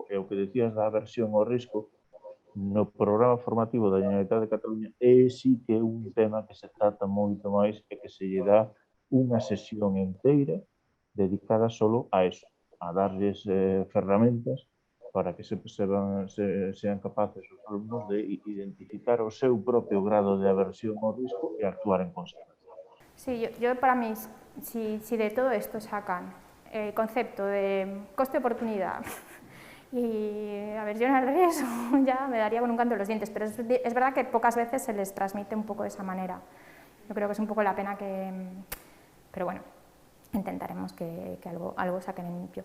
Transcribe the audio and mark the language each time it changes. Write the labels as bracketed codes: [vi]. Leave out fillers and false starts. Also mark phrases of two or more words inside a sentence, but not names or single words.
[gl] E o que decías da aversión ao risco, no programa formativo da Generalitat de Cataluña sí que é un tema que se trata moito máis e que se lle dá unha sesión inteira dedicada [es] solo a eso, [gl] a darles ferramentas [es] para que sean capaces [gl] os alumnos de identificar o seu propio grado de aversión ao risco e actuar en consecuencia. [es] Sí, yo para mí, si de todo esto sacan el concepto de coste-oportunidad y aversión al riesgo, ya me daría con un canto en los dientes, pero es verdad que pocas veces se les transmite un poco de esa manera. Yo creo que es un poco la pena que... Pero bueno, intentaremos que algo saquen en limpio.